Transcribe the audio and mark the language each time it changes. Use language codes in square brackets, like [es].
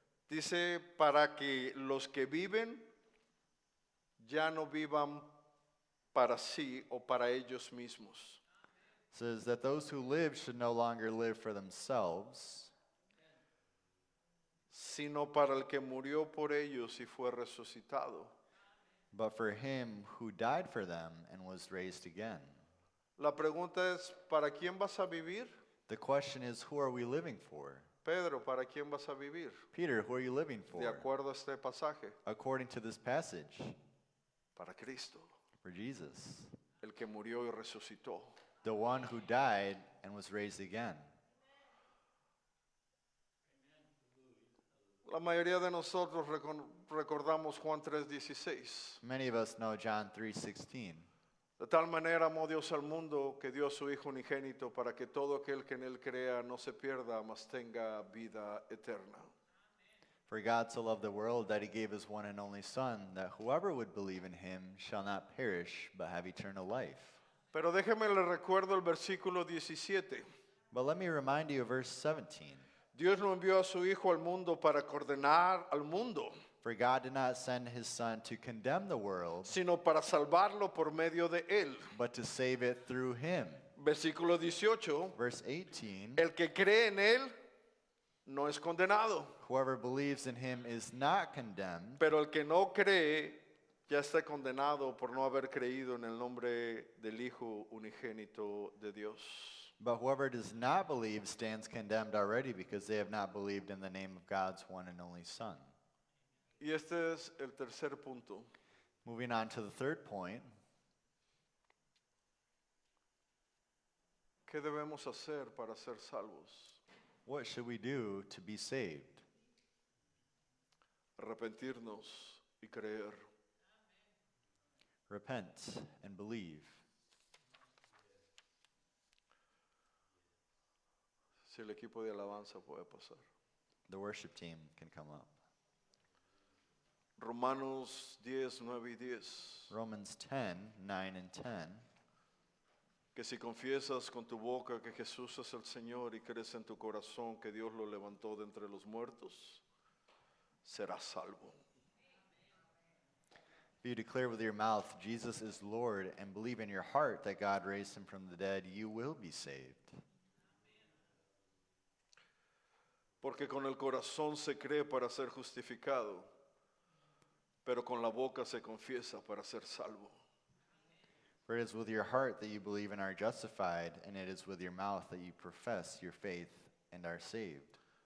[es] Dice, para que los que viven ya no vivan para sí o para ellos mismos, [en] says that those who live should no longer live for themselves, [es] sino para el que murió por ellos y fue resucitado. [en] but for him who died for them and was raised again. [es] La pregunta es, ¿para quién vas a vivir? [en] The question is, who are we living for? [es] Pedro, ¿para quién vas a vivir? [en] Peter, who are you living [es] De [en] for? [es] acuerdo a este pasaje, [en] According to this passage, [es] para Cristo, [en] for Jesus, [es] el que murió y resucitó. [en] the one who died and was raised again. [es] La mayoría de nosotros recordamos Juan 3:16. [en] Many of us know John 3:16. [es] De tal manera amó Dios al mundo que dio a su Hijo unigénito para que todo aquel que en él crea no se pierda, mas tenga vida eterna. [en] For God so loved the world that he gave his one and only Son, that whoever would believe in him shall not perish, but have eternal life. [es] Pero déjeme le recuerdo el versículo 17. [en] But let me remind you of verse 17. [es] Dios no envió a su Hijo al mundo para condenar al mundo, [en] For God did not send his Son to condemn the world, [es] sino para salvarlo por medio de él. [en] but to save it through him. [es] Versículo 18. [en] Verse 18. [es] El que cree en él no es condenado, [en] Whoever believes in him is not condemned, [es] pero el que no cree ya está condenado por no haber creído en el nombre del Hijo unigénito de Dios. [en] but whoever does not believe stands condemned already because they have not believed in the name of God's one and only Son. [es] Y este es el tercer punto. [en] Moving on to the third point, [es] ¿Qué debemos hacer para ser salvos? [en] what should we do to be saved? [es] Arrepentirnos y creer. [en] Repent and believe. [es] Si el equipo de alabanza puede pasar. [en] The worship team can come up. [es] Romanos 10, 9 y 10. [en] Romans 10, 9 and 10. [es] Que si confiesas con tu boca que Jesús es el Señor y crees en tu corazón que Dios lo levantó de entre los muertos, serás salvo. [en] If you declare with your mouth Jesus is Lord and believe in your heart that God raised him from the dead, you will be saved. [es] Porque con el corazón se cree para ser justificado, pero con la boca se confiesa para ser salvo. [en] For it is with your heart that you believe and are justified, and it is with your mouth that you profess your faith and are saved.